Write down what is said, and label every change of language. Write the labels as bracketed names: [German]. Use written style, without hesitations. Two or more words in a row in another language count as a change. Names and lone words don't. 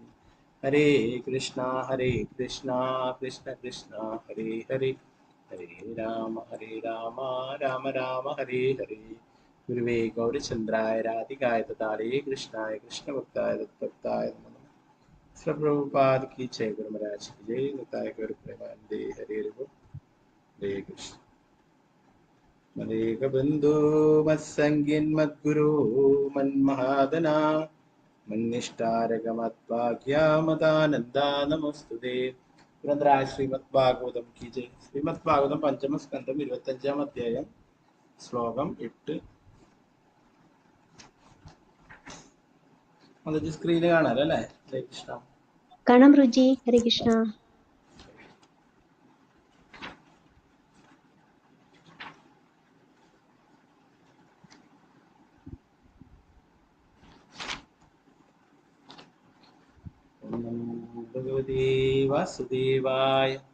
[Sanskrit] ഹരേ കൃഷ്ണ കൃഷ്ണ കൃഷ്ണ ഹരേ ഹരേ. ഹരേ രാമ രാമ രാമ ഹരേ ഹരേ. ഗുരുവേ ഗൗരചന്ദ്രായ രാധികായ തഥാലേ കൃഷ്ണായ കൃഷ്ണഭക്തായ തദ്ഭക്തായ നമഃ. [Hindi] പ്രഭുപാദ് की जय. गुरु महाराज की जय. निताय गौर प्रेमानंदे. हरे हरे कृष्ण. [Sanskrit] मदेक बंधु मत्संगिन मद्गुरु मन्महादना मन्निष्ठारगमद्भाग्या मदानंदा नमोस्तुते. [Hindi] ग्रंथराज श्रीमद् भागवतम की जय. [Malayalam] श्रीमद् भागवतम പഞ്ചമ സ്കന്ധം 25-ാം അധ്യായം ശ്ലോകം 8. അത് സ്ക്രീനിൽ കാണാലോ അല്ലേ? ഹരേ കൃഷ്ണ. കാണാം രുചി. ഹരേ കൃഷ്ണ. [Sanskrit] ഭഗവതേ വാസുദേവായ.